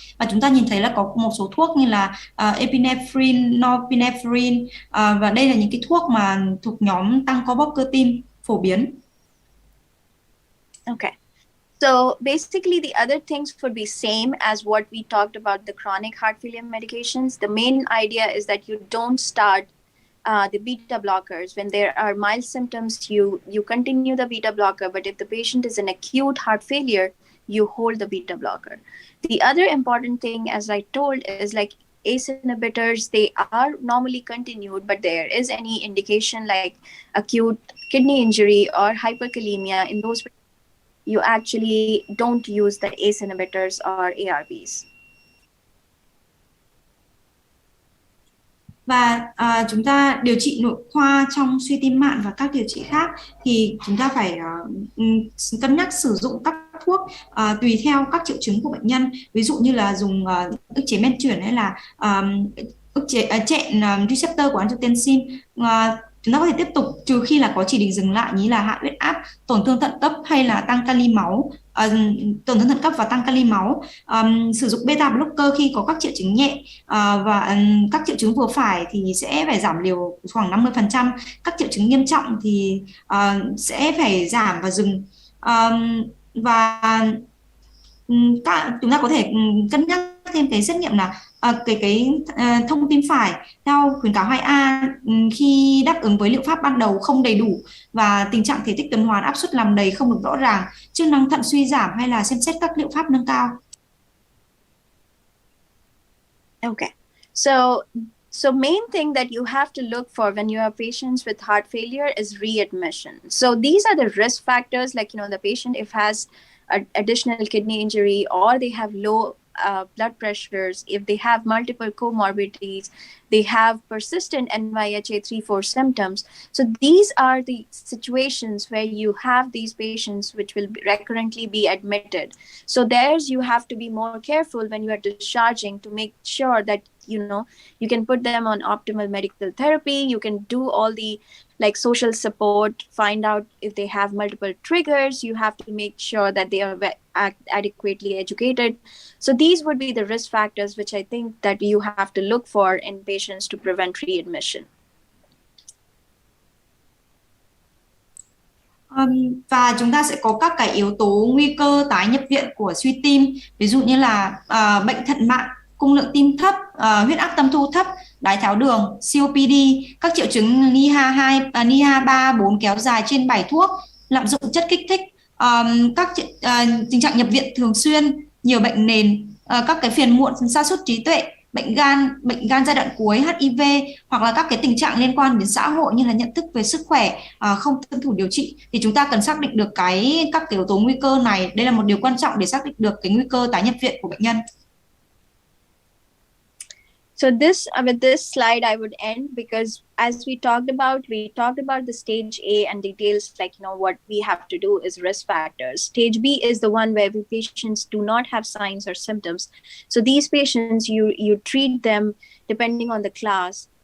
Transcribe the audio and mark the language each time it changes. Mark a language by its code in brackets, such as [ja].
[vi] Và chúng ta nhìn thấy là có một số thuốc như là epinephrine, norepinephrine, và đây là những cái thuốc mà thuộc nhóm tăng co bóp cơ tim phổ biến. [en] Okay. So basically the other things would be same as what we talked about the chronic heart failure medications. The main idea is that you don't start the beta blockers. When there are mild symptoms, you continue the beta blocker, but if the patient is in acute heart failure, you hold the beta blocker. The other important thing, as I told, is ACE inhibitors, they are normally continued, but there is any indication like acute kidney injury or hyperkalemia, in those you actually don't use the ACE inhibitors or ARBs. [vi] Và chúng ta điều trị nội khoa trong suy tim mạn và các điều trị khác thì chúng ta phải cân nhắc sử dụng các thuốc tùy theo các triệu chứng của bệnh nhân. Ví dụ như là dùng ức chế men chuyển hay là ức chế chẹn receptor của angiotensin. Chúng ta có thể tiếp tục trừ khi là có chỉ định dừng lại, như là hạ huyết áp, tổn thương thận cấp hay là tăng kali máu, tổn thương thận cấp và tăng kali máu. Sử dụng beta blocker khi có các triệu chứng nhẹ và các triệu chứng vừa phải thì sẽ phải giảm liều khoảng 50%. Các triệu chứng nghiêm trọng thì sẽ phải giảm và dừng. Và chúng ta có thể cân nhắc thêm cái xét nghiệm là cái thông tim phải theo khuyến cáo 2A khi đáp ứng với liệu pháp ban đầu không đầy đủ và tình trạng thể tích tuần hoàn áp suất làm đầy không được rõ ràng, chức năng thận suy giảm, hay là xem xét các liệu pháp nâng cao. [en] Okay, so main thing that you have to look for when you have patients with heart failure is readmission. So these are the risk factors, the patient if has additional kidney injury or they have low blood pressures, if they have multiple comorbidities, they have persistent NYHA 3-4 symptoms. So these are the situations where you have these patients which will recurrently be admitted. So there's you have to be more careful when you are discharging to make sure that you can put them on optimal medical therapy. You can do all the social support, find out if they have multiple triggers. You have to make sure that they are adequately educated. So these would be the risk factors which I think that you have to look for in patients to prevent readmission. [vi] Và chúng ta sẽ có các cái yếu tố nguy cơ tái nhập viện của suy tim, ví dụ như là bệnh thận mạn, cung lượng tim thấp, huyết áp tâm thu thấp, đái tháo đường, COPD, các triệu chứng NIHA 2, 4 kéo dài trên 7 thuốc, lạm dụng chất kích thích, các tình trạng nhập viện thường xuyên, nhiều bệnh nền, các cái phiền muộn, sa sút trí tuệ, bệnh gan giai đoạn cuối, HIV, hoặc là các cái tình trạng liên quan đến xã hội như là nhận thức về sức khỏe, không tuân thủ điều trị, thì chúng ta cần xác định được các cái yếu tố nguy cơ này. Đây là một điều quan trọng để xác định được cái nguy cơ tái nhập viện của bệnh nhân. [en] So with this slide, I would end, because as we talked about the stage A and details what we have to do is risk factors. Stage B is the one where the patients do not have signs or symptoms. So these patients, you treat them depending on the class.